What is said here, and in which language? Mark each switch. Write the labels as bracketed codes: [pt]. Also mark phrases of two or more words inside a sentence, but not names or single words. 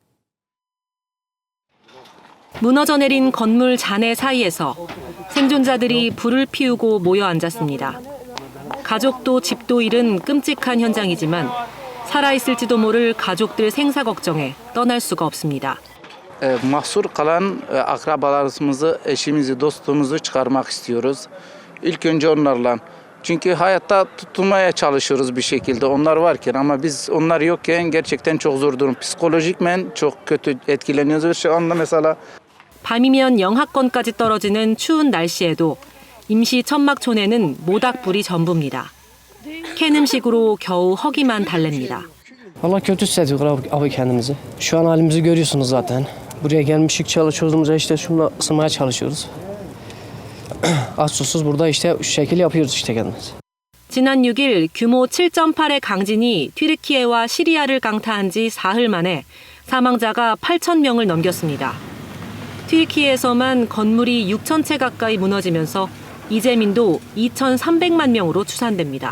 [ko] 무너져 내린 건물 잔해 사이에서 생존자들이 불을 피우고 모여 앉았습니다. 가족도 집도 잃은 끔찍한 현장이지만 살아있을지도 모를 가족들 생사 걱정에 떠날 수가 없습니다. [tr] Mahsur kalan akrabalarımızı, eşimizi, dostumuzu çıkarmak istiyoruz. İlk önce onlarla. Çünkü hayatta tutunmaya çalışıyoruz bir şekilde onlar varken ama biz onlar yokken gerçekten çok zor durum. Psikolojikmen çok kötü etkileniyoruz. Şu anda mesela [ko] 밤이면 영하권까지 떨어지는 추운 날씨에도 임시 천막촌에는 모닥불이 전부입니다. 캔 음식으로 겨우 허기만 달랩니다. [tr] Vallahi kötü hissediyoruz abi kendimizi. Şu an halimizi görüyorsunuz zaten. Buraya gelmişik çalışıyoruz, işte şununla ısınmaya çalışıyoruz. Az susuz burada işte şu şekil yapıyoruz işte kendimiz. [ko] 지난 6일 규모 7.8의 강진이 튀르키예와 시리아를 강타한 지 사흘 만에 사망자가 8천 명을 넘겼습니다. 튀르키예에서만 건물이 6천 채 가까이 무너지면서 이재민도 2,300만 명으로 추산됩니다.